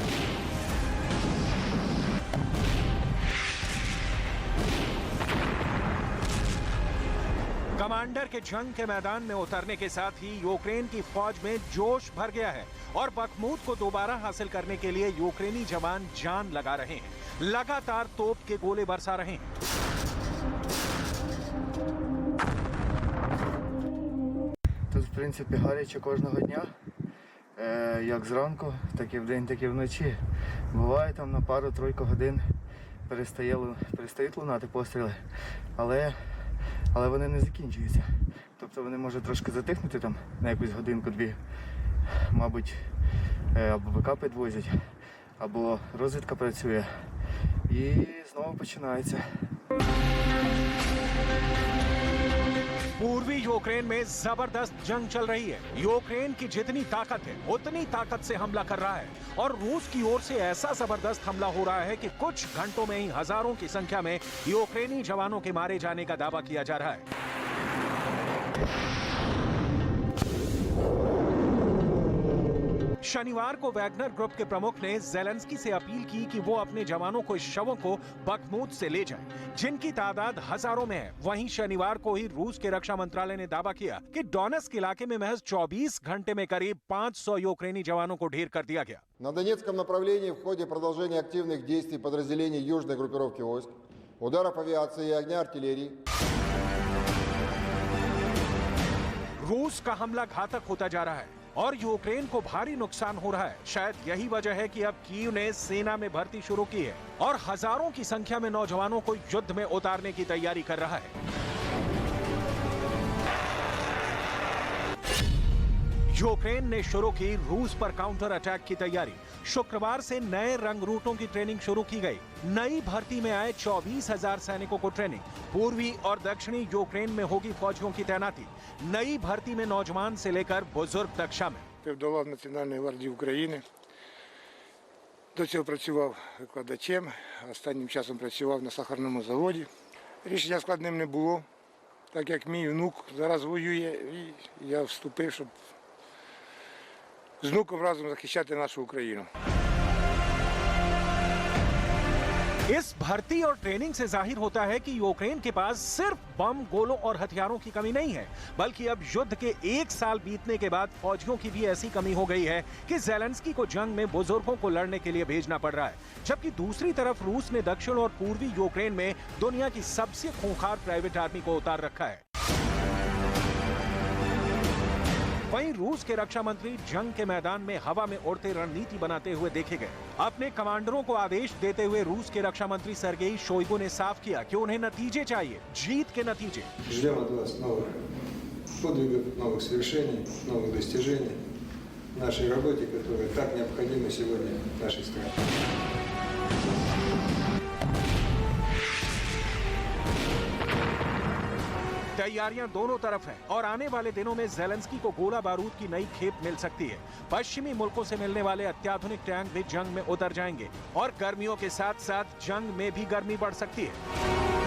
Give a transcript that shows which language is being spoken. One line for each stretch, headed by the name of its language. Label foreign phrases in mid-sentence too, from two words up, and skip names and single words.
Hindi: कमांडर के जंग के मैदान में उतरने के साथ ही यूक्रेन की फौज में जोश भर गया है और बख्मूत को दोबारा हासिल करने के लिए यूक्रेनी जवान जान लगा रहे हैं, लगातार तोप के गोले बरसा रहे हैं।
Ukrainian: Тут, в принципі, гаряче кожного дня, як зранку, так і вдень, так і вночі. Буває там на пару-тройку годин перестають лунати постріли, але вони не закінчуються. Тобто вони можуть трошки затихнути там на якусь годинку-дві, мабуть, або БК підвозять, або розвідка працює, і знову починається.
Hindi: पूर्वी यूक्रेन में जबरदस्त जंग चल रही है। यूक्रेन की जितनी ताकत है उतनी ताकत से हमला कर रहा है और रूस की ओर से ऐसा जबरदस्त हमला हो रहा है कि कुछ घंटों में ही हजारों की संख्या में यूक्रेनी जवानों के मारे जाने का दावा किया जा रहा है। शनिवार को वैगनर ग्रुप के प्रमुख ने ज़ेलेंस्की से अपील की कि वो अपने जवानों को, शवों को बख्मूत से ले जाएं, जिनकी तादाद हजारों में है। वहीं शनिवार को ही रूस के रक्षा मंत्रालय ने दावा किया कि डोनेट्स्क इलाके में महज 24 घंटे में करीब 500 यूक्रेनी जवानों को ढेर कर दिया गया।
Russian: На Донецком направлении в ходе продолжения активных действий подразделений южной группировки войск, ударов авиации и огня артиллерии.
Hindi: रूस का हमला घातक होता जा रहा है और यूक्रेन को भारी नुकसान हो रहा है। शायद यही वजह है कि अब कीव ने सेना में भर्ती शुरू की है और हजारों की संख्या में नौजवानों को युद्ध में उतारने की तैयारी कर रहा है। यूक्रेन ने शुरू की रूस पर
English: counter attack
Hindi: की तैयारी। शुक्रवार से नए रंग रूटों की ट्रेनिंग शुरू की गई। नई भर्ती में आए 24,000 सैनिकों को ट्रेनिंग। पूर्वी और दक्षिणी यूक्रेन में होगी फौजियों की तैनाती। नई भर्ती में नौजवान से लेकर बुजुर्ग तक शामिल।
Ukrainian: До лав Національної гвардії України. До цього працював викладачем, останнім часом працював на сахарному заводі. Рішення складним не було, так як мій внук зараз воює, і я вступив, щоб з внуком разом захищати нашу Україну.
Hindi: इस भर्ती और ट्रेनिंग से जाहिर होता है कि यूक्रेन के पास सिर्फ बम, गोलों और हथियारों की कमी नहीं है, बल्कि अब युद्ध के 1 साल बीतने के बाद फौजियों की भी ऐसी कमी हो गई है कि ज़ेलेंस्की को जंग में बुजुर्गों को लड़ने के लिए भेजना पड़ रहा है। जबकि दूसरी तरफ रूस ने दक्षिण और पूर्वी यूक्रेन में दुनिया की सबसे खूंखार
English: private army
Hindi: को उतार रखा है। वहीं रूस के रक्षा मंत्री जंग के मैदान में हवा में उड़ते रणनीति बनाते हुए देखे गए। अपने कमांडरों को आदेश देते हुए रूस के रक्षा मंत्री सर्गेई शोइगु ने साफ किया कि उन्हें नतीजे चाहिए, जीत के नतीजे।
Russian: Ждем от вас новых подвигов, новых свершений, новых достижений в нашей работе, которая так необходима сегодня нашей стране.
Hindi: तैयारियां दोनों तरफ हैं और आने वाले दिनों में ज़ेलेंस्की को गोला बारूद की नई खेप मिल सकती है। पश्चिमी मुल्कों से मिलने वाले अत्याधुनिक टैंक भी जंग में उतर जाएंगे और गर्मियों के साथ साथ जंग में भी गर्मी बढ़ सकती है।